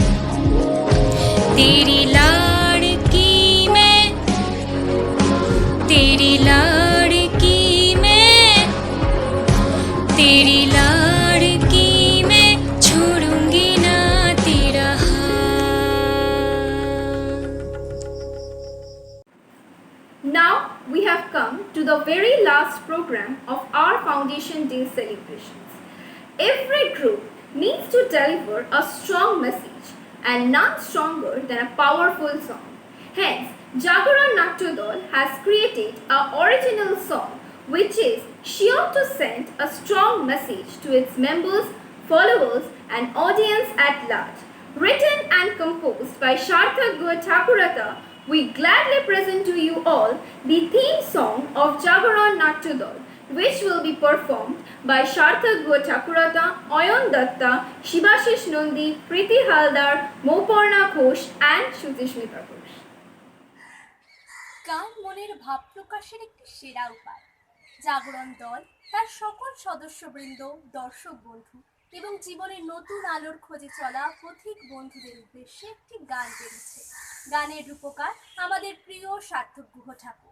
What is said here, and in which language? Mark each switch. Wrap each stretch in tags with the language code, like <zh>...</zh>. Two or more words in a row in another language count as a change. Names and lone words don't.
<hi>तेरी लाड़की मैं, तेरी लाड़की मैं, तेरी लाड़की मैं, छोड़ूंगी ना तेरा हाथ।</hi> <en>Now we have come to the very last program of our Foundation Day celebrations. Every group needs to deliver a strong message, and none stronger than a powerful song. Hence, Jagaran Natya Dal has created an original song which is sure to send a strong message to its members, followers and audience at large. Written and composed by Sarthak Thakurata, we gladly present to you all the theme song of Jagoran Natya Dal, which will be performed by Sarthak Thakurata, Oyon Datta, Shibashish Nandi, Priti Haldar, Moparna Ghosh and Shrutismita Ghosh.</en> <bn>গান মনের ভাব প্রকাশের একটি সেরা উপায়। জাগরণ দল তার সকল সদস্যবৃন্দ, দর্শক বন্ধু এবং জীবনের নতুন আলোর খোঁজে চলা পথিক বন্ধুদের উদ্দেশ্যে একটি গান বেরিয়েছে। গানের রূপকার আমাদের প্রিয় সার্থক গুহ ঠাকুর।</bn>